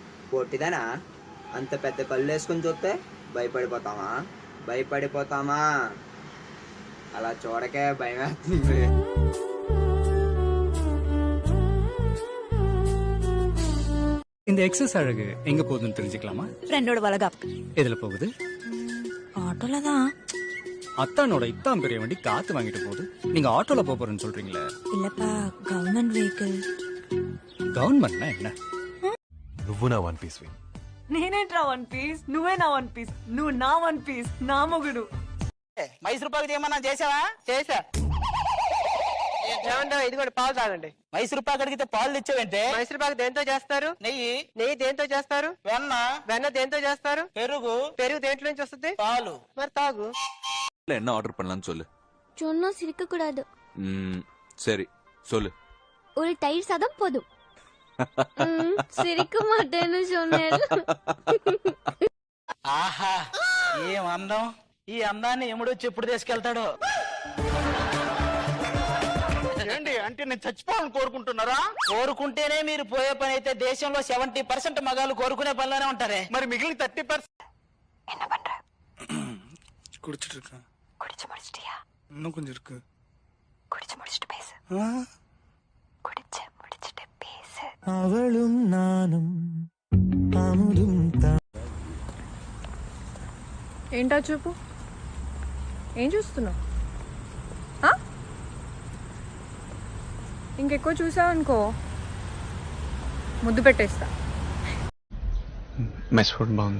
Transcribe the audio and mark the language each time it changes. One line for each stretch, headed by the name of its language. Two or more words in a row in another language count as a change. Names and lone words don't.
Telugu: పొట్టిదనా అంత పెద్ద కళ్ళు వేసుకొని చూస్తే భయపడిపోతామా అలా చూడకే భయం వేస్తుంది.
Tamil: இந்த எக்ஸஸ் அழகு எங்க போகுதுன்னு தெரிஞ்சுக்கலாமா? ஃப்ரெண்டோட வளகாப்புக்கு. எதுல போகுது? ஆட்டோல தான். அத்தானோட இத்தான் பெரிய வண்டி காத்து வாங்கிட்டு போகுது. நீங்க ஆட்டோல போறேன்னு சொல்றீங்களே? இல்லப்பா,
English: government vehicle.
Telugu: గవర్నమెంట్నా என்ன? నువ్వు నా
English: one piece
Telugu: నేనేట్రా
English: one piece,
Telugu: నువ్వే నా
English: one piece,
Telugu: నువ్వు నా
English: one piece,
Telugu: నా మొగుడు. మైసూర్ పాకు ఏమన్నా చేసావా? చేసా. ఇదిగోండి పాలు తాగండి. మైసూర్ పాకు అడిగితే పాలు తెచ్చావంటే? మైసూర్ పాకు దేంతో చేస్తారు? నెయ్యి. నెయ్యి దేంతో చేస్తారు? వెన్న. వెన్న దేంతో చేస్తారు? పెరుగు. పెరుగు దేంట్లో నుంచి వస్తుంది? పాలు. మరి తాగు.
Tamil: என்ன ஆர்டர் பண்ணலாம்னு சொல்லு. சொன்னா சிரிக்க கூடாது. சரி சொல்லு. ஒரு தயிர் சாதம் போதும். சிரிக்க மாட்டேன்னு சொன்னேன்.
Telugu: ఆహా ఏం అందం. ఈ అందాన్ని ఎముడొచ్చి ఎప్పుడు తీసుకెళ్తాడో. ఏంటి అంటే నేను చచ్చిపోవాలని కోరుకుంటున్నారా? కోరుకుంటేనే మీరు పోయే పని అయితే దేశంలో 70% మగాళ్ళు కోరుకునే పనిలోనే ఉంటారే. మరి మిగిలిన 30%
Tamil: என்ன பண்ற? குடிச்சிட்டு இருக்கேன். குடிச்சு முடிச்சிட்டியா? இன்னும் கொஞ்சம் இருக்கு. குடிச்சு முடிச்சிட்டு பேசு. குடிச்சு முடிச்சிட்டு பேசு. அவளும் நானும் அமுதும்
Telugu: ఏంటా చూపు? ఏం చూస్తున్నావు? ఇంకెక్కువ చూసావనుకో ముద్దు పెట్టేస్తా.
English: mess food
Telugu: బాగుందా?